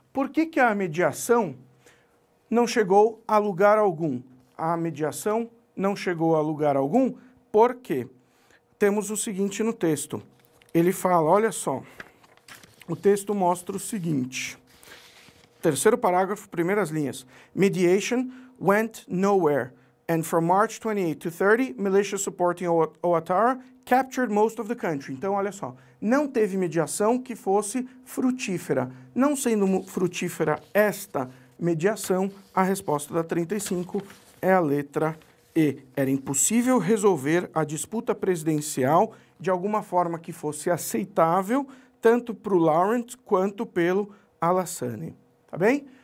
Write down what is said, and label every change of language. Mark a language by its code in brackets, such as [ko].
[pt] Por que a mediação não chegou a lugar algum? A mediação não chegou a lugar algum porque temos o seguinte no texto. Ele fala, olha só, o texto mostra o seguinte. Terceiro parágrafo, primeiras linhas. [en] Mediation went nowhere, and from March 28 to 30, militias supporting Ouattara captured most of the country. [pt] Então, olha só, não teve mediação que fosse frutífera. Não sendo frutífera esta mediação, a resposta da 35 é a letra E. Era impossível resolver a disputa presidencial de alguma forma que fosse aceitável, tanto para o Laurent quanto pelo Alassane. Tá bem?